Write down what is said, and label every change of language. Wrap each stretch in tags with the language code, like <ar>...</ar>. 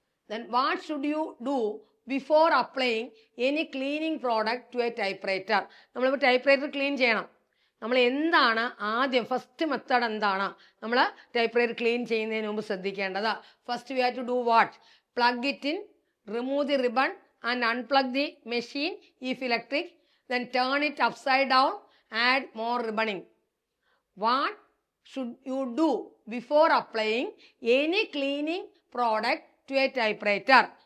<en>Then what should you do before applying any cleaning product to a typewriter?</en> <ml>നമ്മളിപ്പോൾ type clean ചെയ്യണം. നമ്മൾ എന്താണ് ആദ്യം ഫസ്റ്റ് മെത്തേഡ് എന്താണ് നമ്മൾ ടൈപ്പ് ക്ലീൻ ചെയ്യുന്നതിന് മുമ്പ് ശ്രദ്ധിക്കേണ്ടത്?</ml> <en>First we have to do what? Plug it in, remove the ribbon and unplug the machine if electric, then turn it upside down, add more ribboning. What should you do before applying any cleaning product to a typewriter?</en>